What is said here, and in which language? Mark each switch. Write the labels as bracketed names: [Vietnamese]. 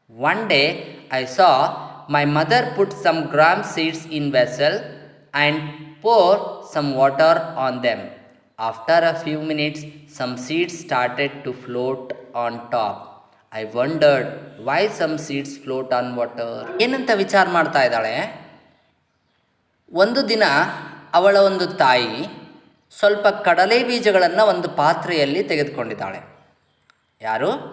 [English] One day I saw my mother put some gram seeds in vessel and pour some water on them. After a few minutes, some seeds started to float on top. I wondered why some seeds float on water. [Kannada] ಏನಂತ ವಿಚಾರ ಮಾಡ್ತಾ ಇದ್ದಾಳೆ. ಒಂದು ದಿನ ಅವಳ ಒಂದು ತಾಯಿ ಸ್ವಲ್ಪ ಕಡಲೆ ಬೀಜಗಳನ್ನು ಒಂದು ಪಾತ್ರೆಯಲ್ಲಿ ತೆಗೆದುಕೊಂಡಿದ್ದಾಳೆ. ಯಾರು?